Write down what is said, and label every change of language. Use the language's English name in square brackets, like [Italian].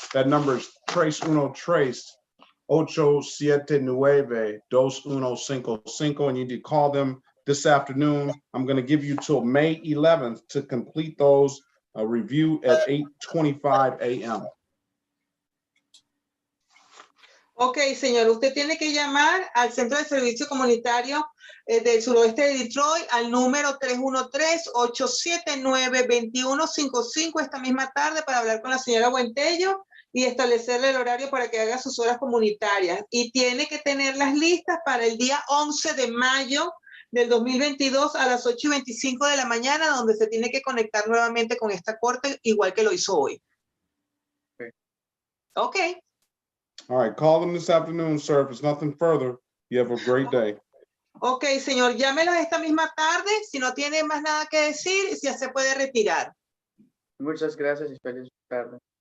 [English] That number is Trace 879-2155, and you need to call them this afternoon. I'm going to give you till May 11th to complete those review at 8:25 a.m. [Spanish] Ok, señor, usted tiene que llamar al Centro de Servicio Comunitario del Suroeste de Detroit al número 313-879-2155 esta misma tarde para hablar con la señora Buentello y establecerle el horario para que haga sus horas comunitarias. Y tiene que tenerlas listas para el día 11 de mayo del 2022 a las 8:25 de la mañana, donde se tiene que conectar nuevamente con esta corte, igual que lo hizo hoy. [English] Ok. All right, call them this afternoon, sir. If it's nothing further, you have a great day. [Spanish] Ok, señor, llámelos esta misma tarde. Si no tiene más nada que decir, ya se puede retirar. Muchas gracias y feliz tarde.